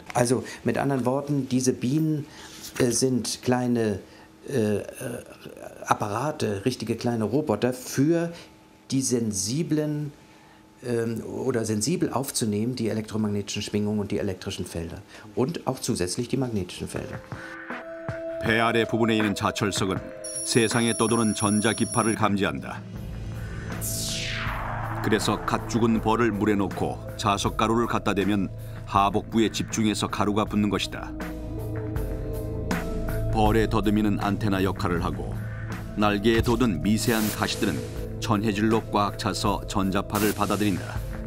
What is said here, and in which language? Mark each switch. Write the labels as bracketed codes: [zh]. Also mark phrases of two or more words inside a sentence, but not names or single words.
[de] Also mit anderen Worten, diese Bienen sind kleine Apparate, richtige kleine Roboter für die sensiblen oder sensibel aufzunehmen, die elektromagnetischen Schwingungen und die elektrischen Felder. Und auch zusätzlich die magnetischen Felder. [ko] 배 아래 부분에 있는 자철석은 세상에 떠도는 전자기파를 감지한다. 그래서 갓 죽은 벌을 물에 넣고 자석가루를 갖다 대면 하복부에 집중해서 가루가 붙는 것이다. 벌의 더듬이는 안테나 역할을 하고 날개에 돋은 미세한 가시들은 전해질로 꽉 차서 전자파를 받아들인다.